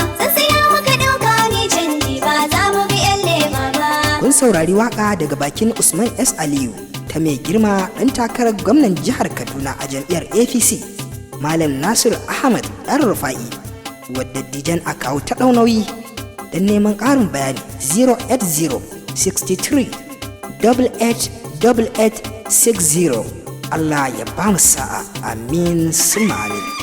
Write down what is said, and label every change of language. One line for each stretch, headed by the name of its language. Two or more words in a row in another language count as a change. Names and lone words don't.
Hausa: Sun siya muka ɗauka ni canji, ba za mu bi yan lema ba. Kun saurari waƙa daga bakin Usman S Aliyu ta mai girma ɗan takarar gwamnan jihar Kaduna a jam'iyyar A P C, Malam Nasir Ahmad Ɗan Rufa'i, wadda Dijan Akau ta ɗau nauyi. Don neman ƙarin bayani, zero eight zero six three double eight double eight six zero. Allah ya ba mu sa'a.
Arabic: آمين ثم آمين.